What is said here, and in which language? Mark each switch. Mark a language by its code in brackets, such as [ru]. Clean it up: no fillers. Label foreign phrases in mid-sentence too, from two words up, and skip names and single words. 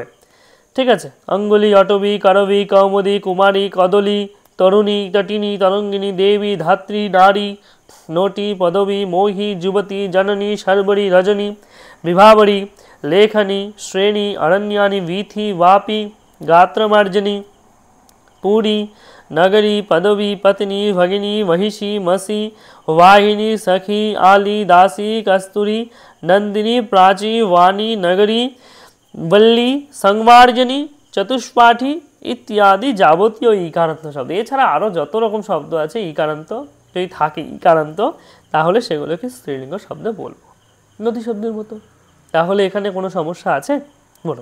[bn] ঠিক আছে, অঙ্গুলি, অটবি, করবী, কৌমুদী, কুমারী, কদলী, তরুণী, তটিনী, তরঙ্গিনী, দেবী, ধাত্রী, নারী, নটি, পদবী, মোহি, যুবতী, জননী, শর্বরী, রজনী, বিভাবরী, লেখনী, শ্রেণী, অরণ্যানি, বীথি, বাপী, গাত্রমার্জনী, পূরী, নগরী, পদবী, পত্নী, ভগিনী, মহিষী, মসী, বাহিনী, সখী, আলী, দাসী, কস্তূরী, নন্দিনী, প্রাচী, বাণী, নগরী, বল্লী, সংমার্জনী, চতুষ্পাঠী ইত্যাদি যাবতীয় ইকারান্ত শব্দ। এছাড়া আরও যত রকম শব্দ আছে ইকারান্ত, যদি থাকে ইকারান্ত তাহলে সেগুলোকে স্ত্রীলিঙ্গ শব্দ বলবো, নদী শব্দের মতো। তাহলে এখানে কোনো সমস্যা আছে বলুন?